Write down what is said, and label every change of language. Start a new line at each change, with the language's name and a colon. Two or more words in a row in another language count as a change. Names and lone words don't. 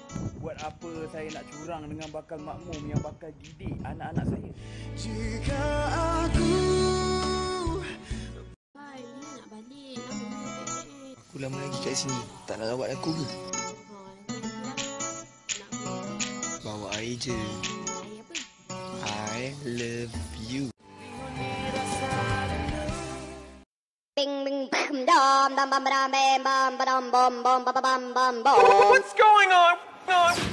Malay: Buat apa saya nak curang dengan bakal makmum yang bakal didik anak-anak saya? Jika aku Hai, bila nak balik? Lama ni. Aku lama lagi kat sini. Tak nak rawat aku ke? Bawa air je. Air apa?
English: I love you. Bing bing bam dam dam bam bam bam bam bam bam bam bam bam bam. What's going on?